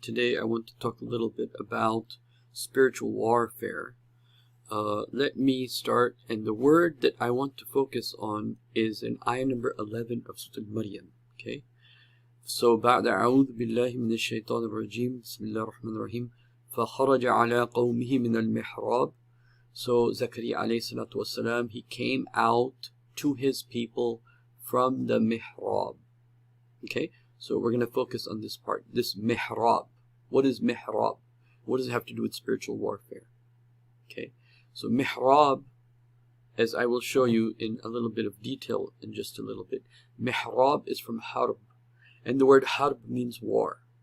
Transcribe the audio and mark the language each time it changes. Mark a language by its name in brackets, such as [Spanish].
[English] Today I want to talk a little bit about spiritual warfare. Let me start, and the word that I want to focus on is in ayah number 11 of Surah Al-Maryam. Okay? [Arabic] So, بعد أعوذ بالله من الشيطان الرجيم بسم الله الرحمن الرحيم فخرج على قومه من المحراب. [English] So, Zakaria alayhi salatu wasalam, he came out to his people from the mihrab. Okay? So we're going to focus on this part, this mihrab. What is mihrab? What does it have to do with spiritual warfare? Okay, so mihrab, as I will show you in a little bit of detail in just a little bit, mihrab is from harb, and the word harb means war.